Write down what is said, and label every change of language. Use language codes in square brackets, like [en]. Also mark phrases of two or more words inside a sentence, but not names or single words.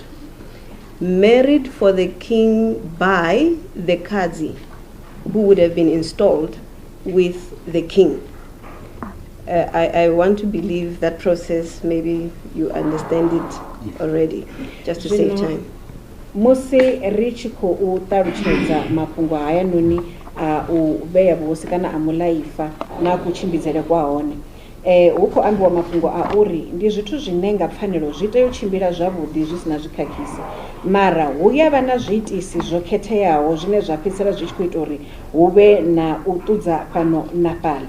[en] Married for the king by the Kazi, who would have been installed with the king. I want to believe that process, maybe you understand it already, just to save time. [ve] Musi richi khou ṱalutshedza mafhungo haya noni a u vhea vhuhosi kana a mulaifa na kutshimbidzele kwa hone, hu khou ambiwa mafhungo a uri ndi zwithu zwine nga pfanelo zwi tea u tshimbila zwavhuḓi zwi sina zwikhakhisi, mara hu ya vha na zwiitisi zwo khetheaho zwine zwa fhedzisela zwi tshi khou ita uri hu vhe na u ṱudza fhano na fhaḽa.